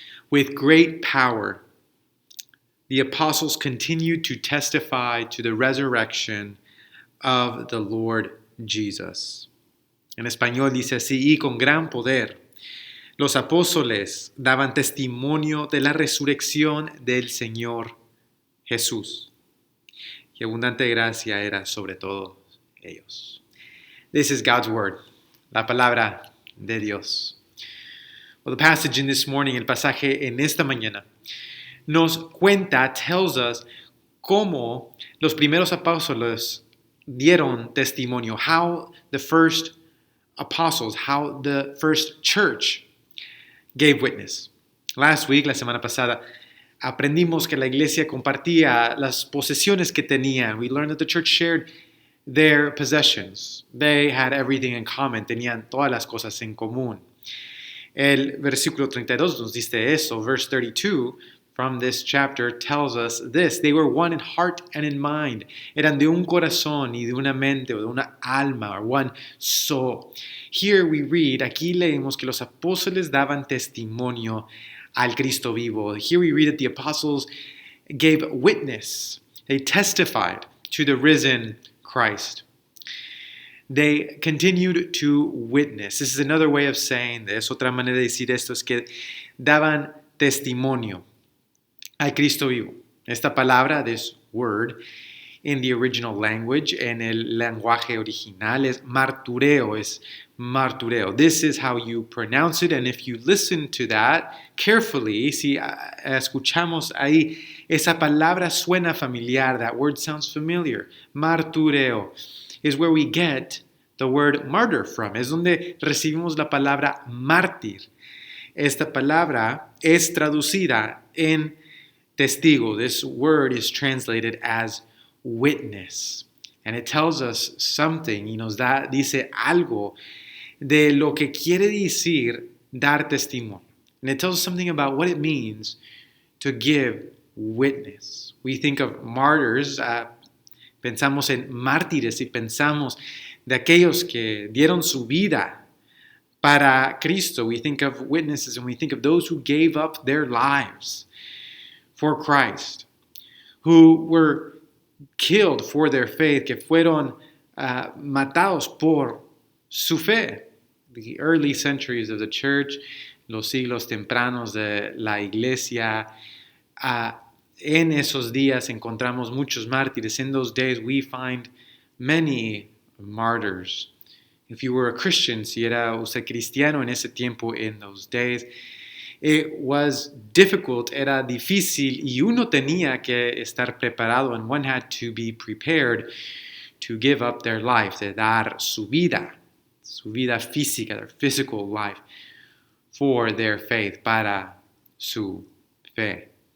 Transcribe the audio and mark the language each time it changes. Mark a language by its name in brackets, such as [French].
[English] With great power, the apostles continued to testify to the resurrection of the Lord Jesus. [Spanish] En español dice así: y con gran poder, los apóstoles daban testimonio de la resurrección del Señor Jesús. Y abundante gracia era sobre todos ellos. [English] This is God's word, [Spanish] la palabra de Dios. [English] Well, the passage in this morning, [Spanish] el pasaje en esta mañana, nos cuenta, [English] tells us, [Spanish] cómo los primeros apóstoles dieron testimonio, [English] how the first apostles, how the first church gave witness. Last week, [Spanish] la semana pasada, aprendimos que la iglesia compartía las posesiones que tenía. [English] We learned that the church shared their possessions. They had everything in common. [Spanish] Tenían todas las cosas en común. El versículo 32 nos dice eso. [English] Verse 32 from this chapter tells us this. They were one in heart and in mind. [Spanish] Eran de un corazón y de una mente o de una alma, [English] or one soul. Here we read, [Spanish] aquí leemos que los apóstoles daban testimonio al Cristo vivo. [English] Here we read that the apostles gave witness. They testified to the risen Christ. They continued to witness. This is another way of saying this. [Spanish] Otra manera de decir esto es que daban testimonio al Cristo vivo. Esta palabra, [English] this word, in the original language, [Spanish] en el lenguaje original, es martureo, [English] This is how you pronounce it, and if you listen to that carefully, [Spanish] si escuchamos ahí, esa palabra suena familiar, [English] that word sounds familiar. Martureo is where we get the word martyr from, [Spanish] es donde recibimos la palabra mártir. Esta palabra es traducida en testigo. [English] This word is translated as witness. And it tells us something, [Spanish] y nos dice algo de lo que quiere decir dar testimonio. [English] And it tells us something about what it means to give witness. We think of martyrs, [Spanish] pensamos en mártires y pensamos de aquellos que dieron su vida para Cristo. [English] We think of witnesses and we think of those who gave up their lives for Christ, who were killed for their faith, [Spanish] que fueron matados por su fe. [English] The early centuries of the church, [Spanish] los siglos tempranos de la iglesia, en esos días encontramos muchos mártires. [English] In those days we find many martyrs. If you were a Christian, [Spanish] si era usted cristiano en ese tiempo, [English] in those days, it was difficult, [Spanish] era difícil, y uno tenía que estar preparado, [English] and one had to be prepared to give up their life, [Spanish] de dar su vida física, [English] their physical life, for their faith, [Spanish] para su fe.